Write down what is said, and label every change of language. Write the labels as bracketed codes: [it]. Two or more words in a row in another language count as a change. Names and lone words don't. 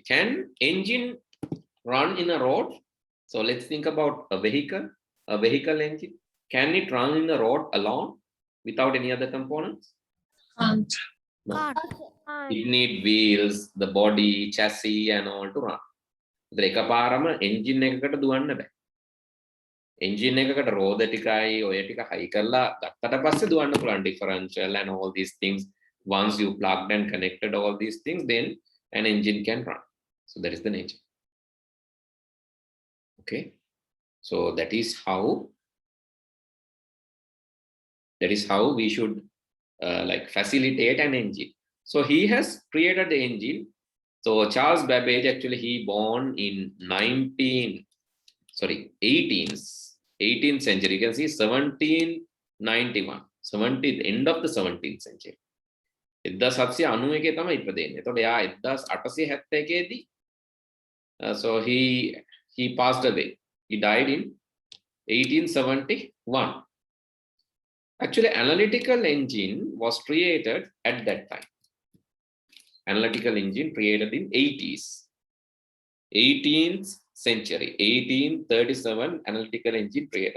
[en] Can engine run in a road? So let's think about a vehicle engine. Can it run in the road alone without any other components? No. It need wheels, the body, chassis and all to run. [si] එකපාරම engine එකකට දුවන්න බෑ. engine එකකට රෝද ටිකයි ඔය ටික හයි කරලා ගත්තට පස්සේ දුවන්න පුළුවන් [en] differential and all these things. Once you plugged and connected all these things, then an engine can run. So that is the nature. Okay, so that is how we should like facilitate an engine. So he has created the engine. So Charles Babbage, actually he born in 18th century. You can see 1791, 70th end of the 17th century. [si] 1791 තමයි ඉපදෙන්නේ. එතකොට යා 1871 දී [en] so he passed away. He died in 1871. Actually, analytical engine was created at that time. Analytical engine created in 18th century, 1837 analytical engine created.